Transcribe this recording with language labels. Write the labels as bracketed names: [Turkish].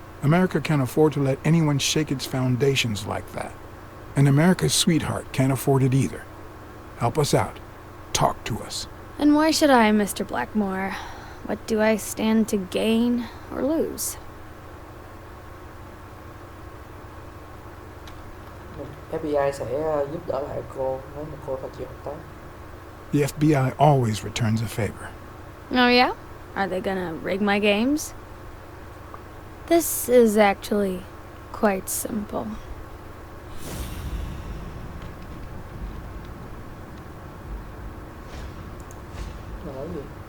[English] America can't afford to let anyone shake its foundations like that. And America's sweetheart can't afford it either. Help us out. Talk to us. And why should I, Mr. Blackmore? What do I stand to gain or lose? [Vietnamese] FBI sẽ giúp đỡ lại cô nếu mà cô phải chịu hợp tác. [English] The FBI always returns a favor. Oh yeah? Are they gonna rig my games? This is actually quite simple. [Vietnamese] Mà nói gì?